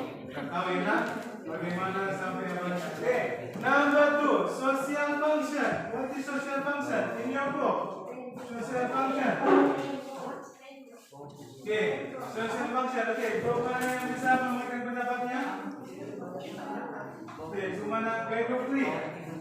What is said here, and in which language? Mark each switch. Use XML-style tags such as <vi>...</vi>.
<id>Tahu enak bagaimana sampai mana?</id> <en>Okay, number 2, social function. What is social function in your book? Social function. Okay, social function.</en> <id>Okay, group mana yang bisa memberikan pendapatnya? Okay, cuma nak group 3.</id>